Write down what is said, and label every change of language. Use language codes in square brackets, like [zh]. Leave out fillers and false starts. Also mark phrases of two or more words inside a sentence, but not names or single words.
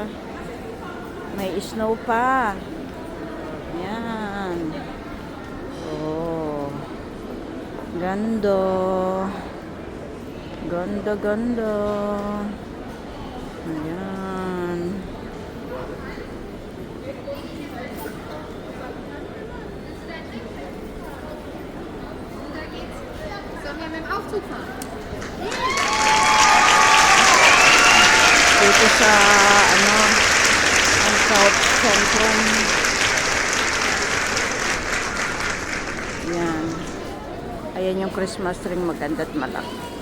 [tl] May snow pa. Yan. Oh. Gando. Ganda, ganda. Ayan. [de] Sollen wir mit dem Aufzug fahren? [tl] Dito sa ang South Centrum. Yan. Ayan yung [en] Christmas tree, [tl] maganda at malaki.